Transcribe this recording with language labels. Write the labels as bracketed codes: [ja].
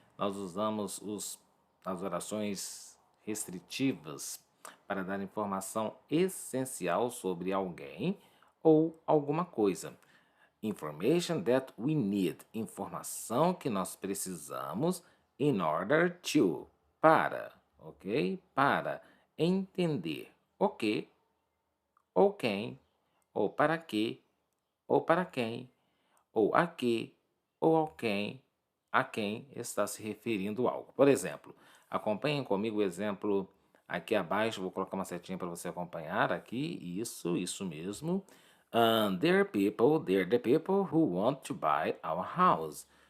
[pt] Nós usamos as orações restritivas para dar informação essencial sobre alguém ou alguma coisa. [en] Information that we need. [pt] Informação que nós precisamos [en] in order to. [pt] Para, ok? Para entender o que, ou quem, ou para que, ou para quem, ou a que, ou a quem está se referindo algo. Por exemplo, acompanhem comigo o exemplo aqui abaixo, vou colocar uma setinha para você acompanhar aqui, isso mesmo. [en] They're the people who want to buy our house.